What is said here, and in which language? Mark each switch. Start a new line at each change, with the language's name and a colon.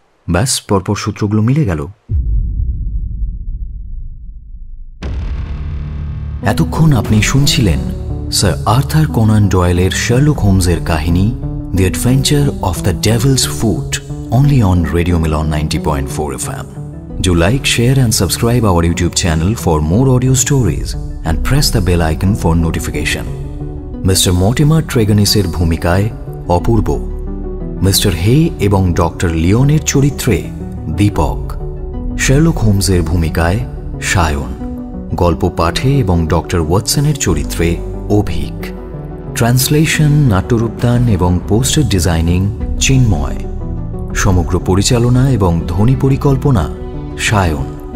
Bangla: ব্যাস, পরপর সূত্রগুলো মিলে গেল। এতক্ষণ আপনি শুনছিলেন স্যার আর্থার কোনান ডয়েলের শার্লক হোমসের কাহিনী the adventure of the Devil's foot,
English: only on Radio Milan 90.4 FM. Do like, share and subscribe our YouTube channel for more audio stories and press the bell icon for notification. Mr.
Bangla: Mortimer Treganisের ভূমিকায় অপূর্ব, mister হে এবং doctor লিওনের চরিত্রে Dipak, Sherlock হোমসের ভূমিকায় সায়ন, গল্প পাঠে এবং doctor ওয়াটসনের চরিত্রে Abhik, translation, নাট্যরূপদান এবং poster designing চিন্ময়, সমগ্র পরিচালনা এবং ধ্বনি পরিকল্পনা সায়ন।